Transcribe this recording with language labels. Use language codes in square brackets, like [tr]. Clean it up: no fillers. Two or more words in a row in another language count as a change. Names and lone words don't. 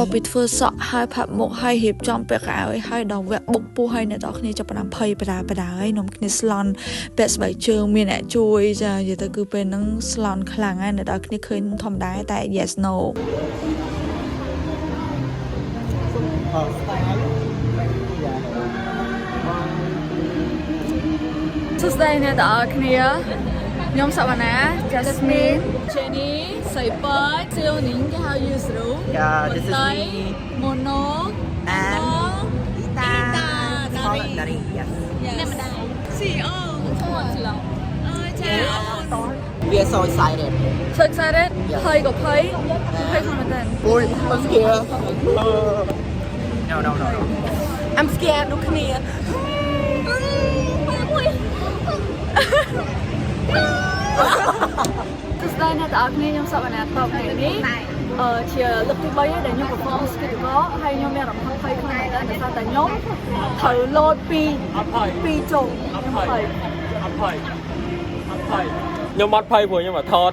[km] ប់ពីធ្វើសក់ហើយផាត់មុខហើយរៀបចំពាក់កៅអីហើយដល់វគ្គបុកពោះហើយអ្នកទាំងអស់គ្នាចាប់ផ្ដើមភ័យបដាហើយនំគ្នាស្លន់ពាក់ស្បែកជើងមានអ្នកជួយចានិយាយទៅគឺពេលហ្នឹងស្លន់ខ្លាំងហើយអ្នកទាំងអស់គ្នាឃើញធម្មតាតែ [en] yes no [km] សួស្តីអ្នកទាំងអស់គ្នាខ្ញុំសវណ្ណា Jasmine Jenny សៃប៉ាស៊ីអូនីងគេហៅយូស្រូ [en] Yeah, this is me Mono and Ita. It's called Dari. Yes. CEO We are so excited. So excited [km] ភ័យក៏ភ័យខ្លាំងមែនតើ [en] Boy, I'm scared. No. I'm scared. Look here. [km] សួស្តីអ្នកទាំងអស់គ្នាខ្ញុំសវណ្ណាតបថ្ងៃនេះជាលើកទី3ដែលខ្ញុំ [en] perform skateboard [km] ហើយខ្ញុំមានអារម្មណ៍ថាភ័យខ្លាំងមែនតើដោយសារតែខ្ញុំត្រូវលោតពីជុំខ្ញុំភ័យ ខ្ញុំអត់ភ័យព្រោះខ្ញុំអត់ថត